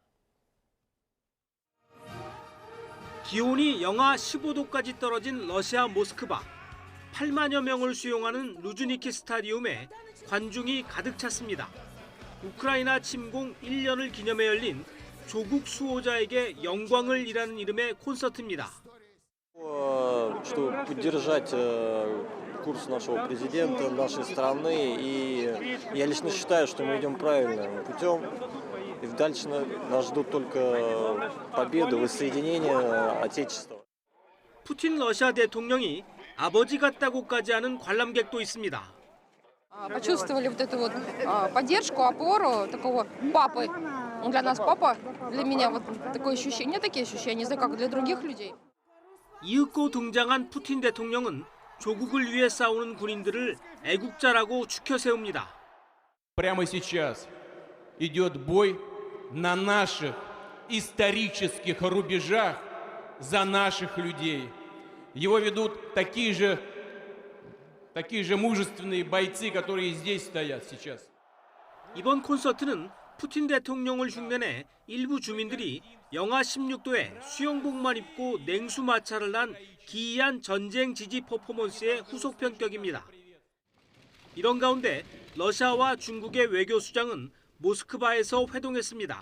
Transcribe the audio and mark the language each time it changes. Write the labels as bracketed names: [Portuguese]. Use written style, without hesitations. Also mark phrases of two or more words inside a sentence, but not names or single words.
[Korean] 기온이 영하 15도까지 떨어진 러시아 모스크바. 8만여 명을 수용하는 루즈니키 스타디움에 관중이 가득 찼습니다. 우크라이나 침공 1년을 기념해 열린 조국 수호자에게 영광을이라는 이름의 콘서트입니다. [Russian] Чтобы поддержать курс нашего президента, нашей страны, и я лично считаю, что мы идем правильным путем, и дальше нас ждут только победы, воссоединение Отечества. [Korean] 푸틴 러시아 대통령이 아버지 같다고까지 하는 관람객도 있습니다. [Russian] Почувствовали вот эту вот поддержку, опору такого папы. Для нас папа, для меня вот такое ощущение, такие ощущения, не знаю, как для других людей. [Korean] 이윽고 등장한 푸틴 대통령은 조국을 위해 싸우는 군인들을 애국자라고 추켜 세웁니다. [Russian] Прямо сейчас идет бой на наших исторических рубежах за наших людей. Его ведут такие же мужественные бойцы, которые здесь стоят сейчас. [Korean] 이번 콘서트는 푸틴 대통령을 흉내내 일부 주민들이 영하 16도에 수영복만 입고 냉수 마찰을 한 기이한 전쟁 지지 퍼포먼스의 후속 편격입니다. 이런 가운데 러시아와 중국의 외교수장은 모스크바에서 회동했습니다.